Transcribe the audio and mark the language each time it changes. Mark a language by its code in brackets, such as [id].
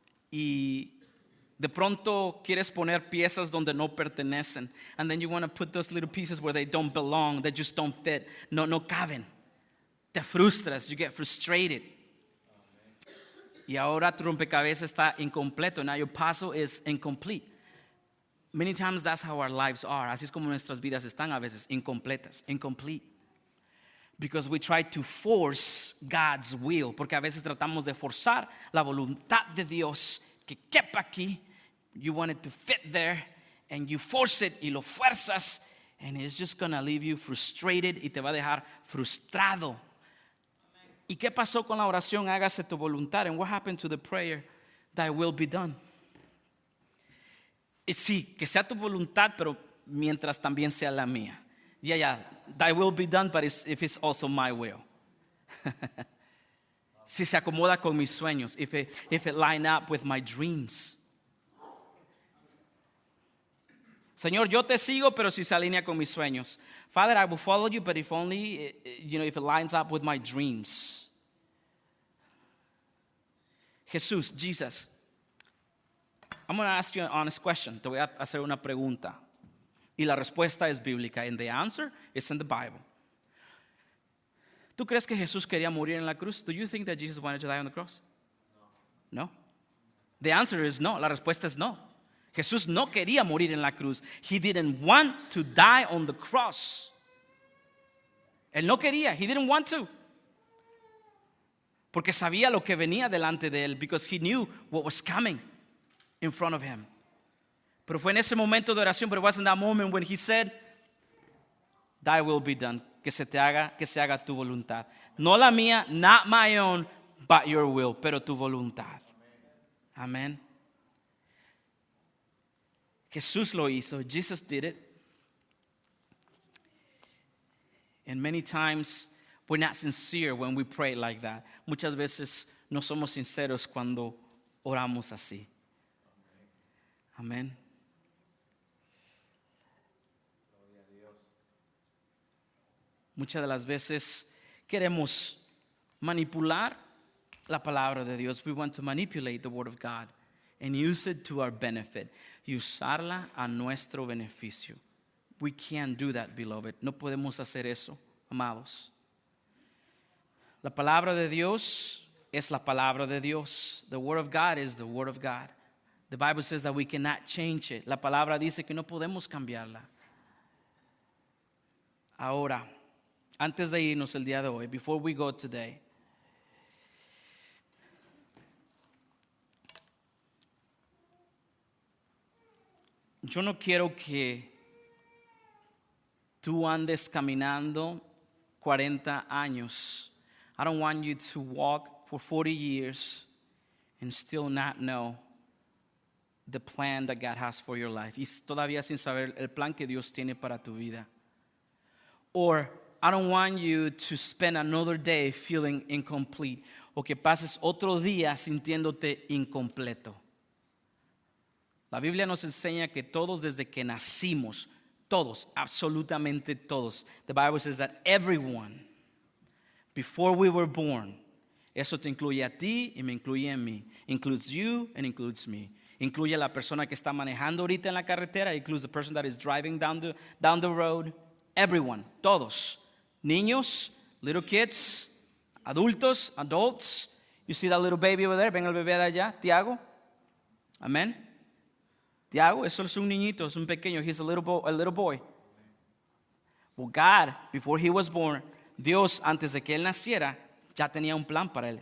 [es] Y de pronto quieres poner piezas donde no pertenecen. [en] And then you want to put those little pieces where they don't belong, they just don't fit. [es] No caben. Te frustras, [en] you get frustrated. [es] Y ahora tu rompecabezas está incompleto. [en] Now your puzzle is incomplete. Many times that's how our lives are. [es] Así es como nuestras vidas están a veces incompletas, incomplete. [en] Because we try to force God's will. [es] Porque a veces tratamos de forzar la voluntad de Dios que quepa aquí. [en] You want it to fit there. And you force it [es] y lo fuerzas. [en] And it's just going to leave you frustrated [es] y te va a dejar frustrado. ¿Y qué pasó con la oración? Hágase tu voluntad. [en] And what happened to the prayer? Thy will be done. [es] Sí, que sea tu voluntad, pero mientras también sea la mía. [en] Yeah, thy will be done, but if it's also my will. [es] Si se acomoda con mis sueños, [en] if it line up with my dreams. [es] Señor, yo te sigo, pero si se alinea con mis sueños. [en] Father, I will follow you, but if only, if it lines up with my dreams. Jesus, I'm going to ask you an honest question. [es] Te voy a hacer una pregunta. Y la respuesta es bíblica. [en] And the answer is in the Bible. [es] ¿Tú crees que Jesús quería morir en la cruz? [en] Do you think that Jesus wanted to die on the cross? No. The answer is no. [es] La respuesta es no. Jesús no quería morir en la cruz. [en] He didn't want to die on the cross. [es] Él no quería. [en] He didn't want to. [es] Porque sabía lo que venía delante de él. [en] Because he knew what was coming in front of him. [es] Pero fue en ese momento de oración, [en] but it was in that moment when he said, thy will be done, [es] que se haga tu voluntad. No la mía, [en] not my own, but your will, [es] pero tu voluntad. Amén. Jesús lo hizo, [en] Jesus did it. And many times we're not sincere when we pray like that. [es] Muchas veces no somos sinceros cuando oramos así. Amén. Muchas de las veces queremos manipular la palabra de Dios. [en] We want to manipulate the word of God and use it to our benefit. [es] Y usarla a nuestro beneficio. [en] We can't do that, beloved. [es] No podemos hacer eso, amados. La palabra de Dios es la palabra de Dios. [en] The word of God is the word of God. The Bible says that we cannot change it. [es] La palabra dice que no podemos cambiarla. Ahora, antes de irnos el día de hoy, [en] before we go today, [es] yo no quiero que tú andes caminando 40 años. [en] I don't want you to walk for 40 years and still not know the plan that God has for your life. [es] Y todavía sin saber el plan que Dios tiene para tu vida. [en] Or I don't want you to spend another day feeling incomplete. [es] O que pases otro día sintiéndote incompleto. La Biblia nos enseña que todos desde que nacimos, todos, absolutamente todos. [en] The Bible says that everyone, before we were born, [es] eso te incluye a ti y me incluye a mí. [en] Includes you and includes me. [es] Incluye a la persona que está manejando ahorita en la carretera. [en] Includes the person that is driving down the road. Everyone, todos. Niños, little kids, adultos, adults. You see that little baby over there? [es] Ven el bebé de allá, Tiago. Amén. Tiago, eso es un niñito, es un pequeño. [en] He's a little boy. Well, God, before he was born, [es] Dios, antes de que él naciera, ya tenía un plan para él.